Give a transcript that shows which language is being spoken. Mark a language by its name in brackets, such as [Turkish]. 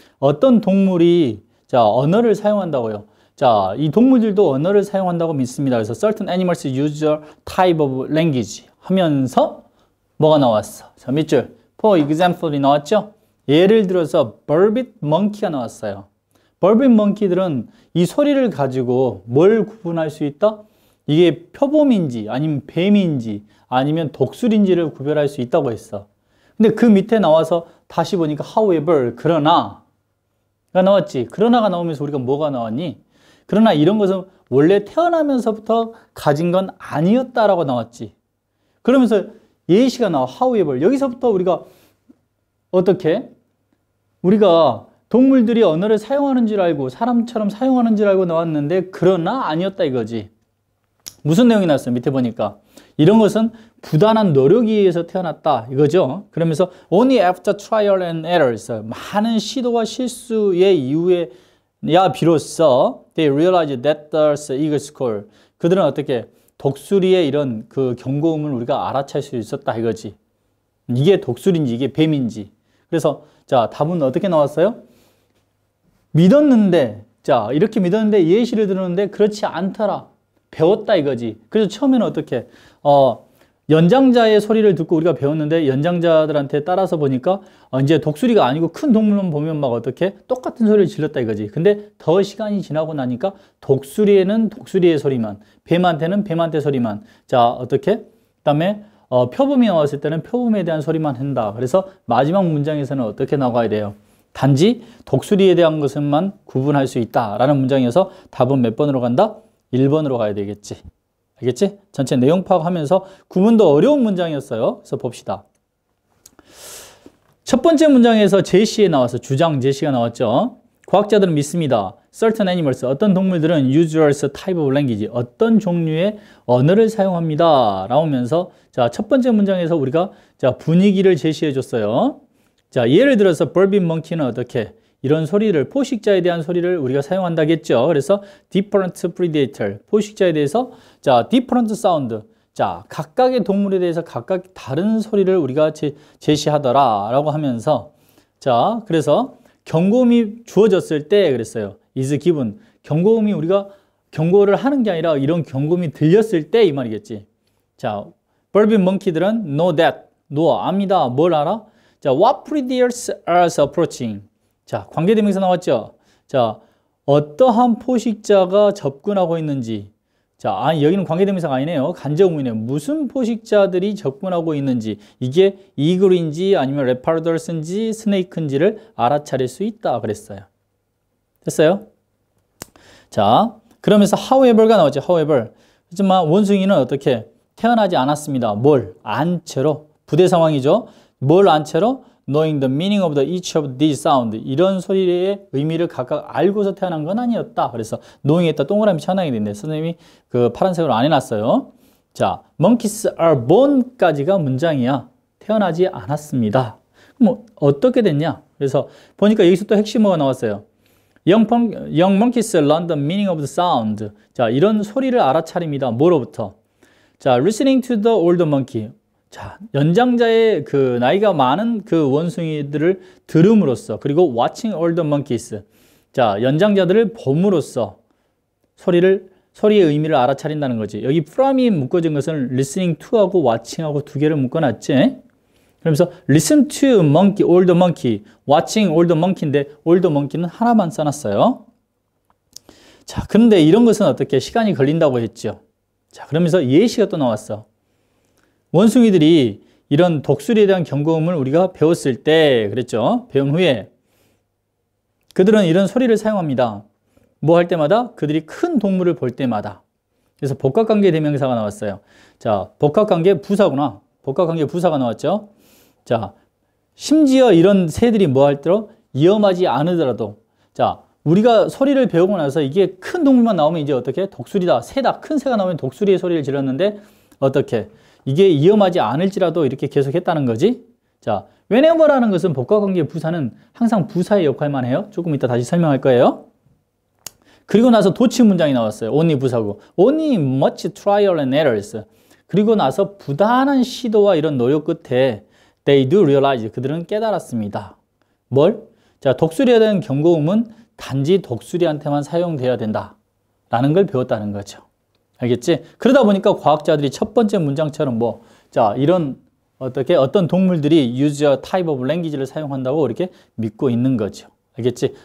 [Korean] 어떤 동물이, 자, 언어를 사용한다고요. 자, 이 동물들도 언어를 사용한다고 믿습니다. [English] 그래서 certain animals use a type of language [Korean] 하면서 뭐가 나왔어? 자, 밑줄. For example이 나왔죠? 예를 들어서 verbit monkey가 나왔어요. verbit monkey들은 이 소리를 가지고 뭘 구분할 수 있다? 이게 표범인지 아니면 뱀인지 아니면 독수리인지를 구별할 수 있다고 했어. 근데 그 밑에 나와서 다시 보니까 however, 그러나가 나왔지. 그러나가 나오면서 우리가 뭐가 나왔니? 그러나 이런 것은 원래 태어나면서부터 가진 건 아니었다라고 나왔지. 그러면서 예시가 나와. however. 여기서부터 우리가 어떻게? 우리가 동물들이 언어를 사용하는 줄 알고 사람처럼 사용하는 줄 알고 나왔는데 그러나 아니었다 이거지. 무슨 내용이 나왔어요? 밑에 보니까. 이런 것은 부단한 노력에 의해서 태어났다 이거죠. [English] 그러면서 only after trial and errors. [Korean] 많은 시도와 실수의 이후에야 비로소 [English] they realized that the eagle's call. [Korean] 그들은 어떻게? 독수리의 이런 그 경고음을 우리가 알아챌 수 있었다 이거지. 이게 독수리인지 이게 뱀인지. 그래서 자, 답은 어떻게 나왔어요? 믿었는데, 자, 이렇게 믿었는데 예시를 들었는데 그렇지 않더라. 배웠다 이거지. 그래서 처음에는 어떻게? 연장자의 소리를 듣고 우리가 배웠는데 연장자들한테 따라서 보니까 이제 독수리가 아니고 큰 동물만 보면 막 어떻게? 똑같은 소리를 질렀다 이거지. 근데 더 시간이 지나고 나니까 독수리에는 독수리의 소리만, 뱀한테는 뱀한테 소리만. 자, 어떻게? 그다음에 표범이 나왔을 때는 표범에 대한 소리만 한다. 그래서 마지막 문장에서는 어떻게 나가야 돼요? 단지 독수리에 대한 것만 구분할 수 있다라는 문장이어서 답은 몇 번으로 간다? 1번으로 가야 되겠지. 알겠지? 전체 내용 파악하면서 구분도 어려운 문장이었어요. 그래서 봅시다. 첫 번째 문장에서 제시에 나와서 주장 제시가 나왔죠. 과학자들은 믿습니다. [English] Certain animals, 어떤 동물들은 uses a type of language, [Korean] 어떤 종류의 언어를 사용합니다. 라오면서 자, 첫 번째 문장에서 우리가 자, 분위기를 제시해 줬어요. 자, 예를 들어서 verbit monkey는 어떻게? 이런 소리를, 포식자에 대한 소리를 우리가 사용한다겠죠. 그래서 different predator, 포식자에 대해서 자, different sound, 자, 각각의 동물에 대해서 각각 다른 소리를 우리가 제시하더라 라고 하면서 자, 그래서 경고음이 주어졌을 때 그랬어요. [English] is given. [Korean] 경고음이 우리가 경고를 하는 게 아니라 이런 경고음이 들렸을 때 이 말이겠지. [English] 자, verbit monkey들은 know that, know, 압니다. [Korean] 뭘 알아? 자, [English] what predators are approaching. [Korean] 자, 관계대명사 나왔죠? 자, 어떠한 포식자가 접근하고 있는지. 자, 여기는 관계대명사가 아니네요. 간접문이네요. 무슨 포식자들이 접근하고 있는지. 이게 이글인지 아니면 레파더스인지 스네이크인지를 알아차릴 수 있다 그랬어요. 됐어요? 자, 그러면서 however가 나왔죠. [English] however. [Korean] 하지만 원숭이는 어떻게? 태어나지 않았습니다. 뭘? 안 채로. 부대 상황이죠. 뭘 안 채로? [English] Knowing the meaning of each of these sound. [Korean] 이런 소리의 의미를 각각 알고서 태어난 건 아니었다. 그래서 knowing에다 동그라미 쳐놔야 되는데 선생님이 그 파란색으로 안 해놨어요. 자, [English] monkeys are born [Korean] 까지가 문장이야. 태어나지 않았습니다. 뭐 어떻게 됐냐? 그래서 보니까 여기서 또 핵심어가 나왔어요. [English] Young monkeys learn the meaning of the sound. [Korean] 자, 이런 소리를 알아차립니다. 뭐로부터? [English] 자, listening to the older monkey. [Korean] 자, 연장자의 그 나이가 많은 그 원숭이들을 들음으로써 그리고 [English] watching older monkeys. [Korean] 자, 연장자들을 봄으로써 소리의 의미를 알아차린다는 거지. 여기 from이 묶어진 것은 listening to하고 watching하고 두 개를 묶어놨지. [English] 그러면서 listen to monkey, older monkey, watching older monkey인데 older monkey는 [Korean] 하나만 써놨어요. 자, 그런데 이런 것은 어떻게 시간이 걸린다고 했죠. 자, 그러면서 예시가 또 나왔어. 원숭이들이 이런 독수리에 대한 경고음을 우리가 배웠을 때 그랬죠. 배운 후에 그들은 이런 소리를 사용합니다. 뭐 할 때마다? 그들이 큰 동물을 볼 때마다. 그래서 복합관계 대명사가 나왔어요. 자, 복합관계 부사구나. 복합관계 부사가 나왔죠. 자, 심지어 이런 새들이 뭐 할 때로 위험하지 않으더라도 자, 우리가 소리를 배우고 나서 이게 큰 동물만 나오면 이제 어떻게? 독수리다, 새다, 큰 새가 나오면 독수리의 소리를 질렀는데 어떻게? 이게 위험하지 않을지라도 이렇게 계속 했다는 거지. 자, whenever라는 것은 복합관계 부사는 항상 부사의 역할만 해요. 조금 이따 다시 설명할 거예요. 그리고 나서 도치 문장이 나왔어요. only 부사고. [English] only much trial and errors. [Korean] 그리고 나서 부단한 시도와 이런 노력 끝에 [English] they do realize. [Korean] 그들은 깨달았습니다. 뭘? 자, 독수리에 대한 경고음은 단지 독수리한테만 사용돼야 된다. 라는 걸 배웠다는 거죠. 알겠지? 그러다 보니까 과학자들이 첫 번째 문장처럼 자, 이런 어떤 동물들이 [English] use a type of language [Korean] 를 사용한다고 이렇게 믿고 있는 거죠. 알겠지?